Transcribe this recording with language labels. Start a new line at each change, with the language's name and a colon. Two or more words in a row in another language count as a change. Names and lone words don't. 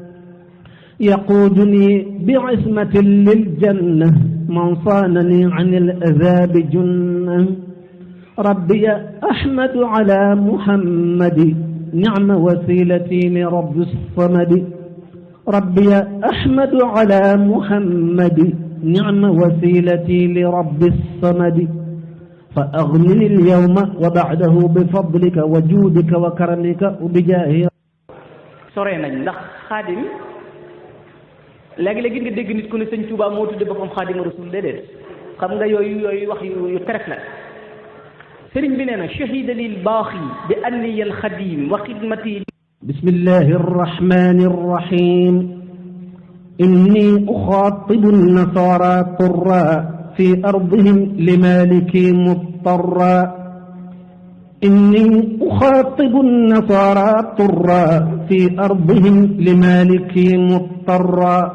Arabic: يقودني بعصمة للجنة من صانني عن الأذى بجنة ربي أحمد على محمد نعم وسيلتي لرب الصمد ربي أحمد على محمد نعم وسيلتي لرب الصمد فأغنني اليوم وبعده بفضلك وجودك وكرمك وبجاهك
Wolof: sore nañ ndax xaadim léegi-léegi nga dégg nit ku ne sëñ Tuubaa moo tudde boppam
Arabic: خادم الرسول
Wolof: déedéet xam nga yooyu wax yu teref la sëriñ bi nee na
Arabic: شهد لي الباقي بأنني الخادم وخدمتي بسم الله الرحمن الرحيم إني أخاطب النصارى طرا في أرضهم لمالكي مضطرا إني أخاطب النصارى طرا في أرضهم لمالكي مضطرا